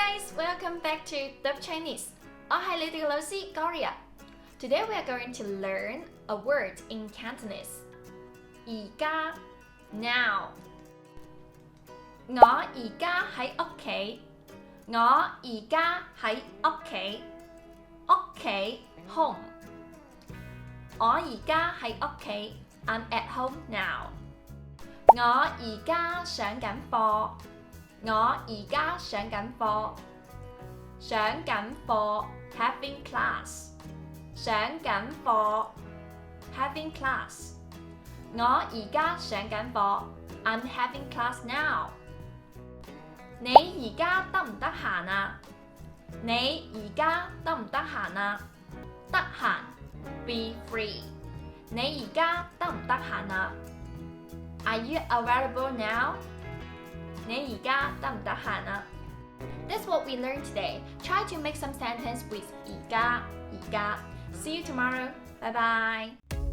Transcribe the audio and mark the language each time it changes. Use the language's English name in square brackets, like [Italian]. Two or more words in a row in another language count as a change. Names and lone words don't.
[English] welcome back to Dub Chinese. [Cantonese] 我係你哋嘅老師 Gloria. [English] Today we are going to learn a word in Cantonese. [Cantonese] 而家 now. 我而家喺屋企。我而家喺屋企。屋企 home. 我而家喺屋企。 [English] I'm at home now. [Cantonese] 我而家上緊課。我而家上緊課。上緊課 [English] having class。 [Cantonese] 上緊課 [English] having class。 [Cantonese] 我而家上緊課 [English] I'm having class now。 [Cantonese] 你而家得唔得閒啊？你而家得唔得閒啊？得閒 [English] be free。 [Cantonese] 你而家得唔得閒啊？ [English] Are you available now？ [Cantonese] 你而家得唔得閒啊？ [English] That's what we learned today. Try to make some sentence with 而家。See you tomorrow. Bye bye.